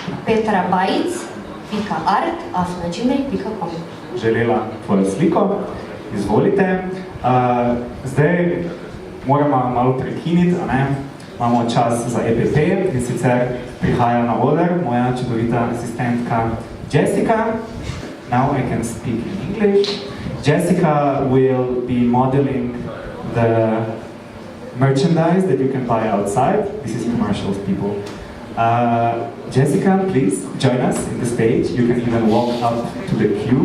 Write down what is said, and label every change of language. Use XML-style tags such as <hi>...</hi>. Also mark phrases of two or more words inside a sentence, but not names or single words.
<sl>petrabajic.art@gmail.com. Želela tvojo sliko, izvolite. Zdaj moramo malo prekiniti, a ne? Imamo čas za EPP in sicer prihaja na oder moja čudovita asistentka Jessica,</sl> <en>now I can speak in English. Jessica will be modeling the merchandise that you can buy outside. This is commercials, people. Jessica, please join us in the stage. You can even walk up to the cube.</en>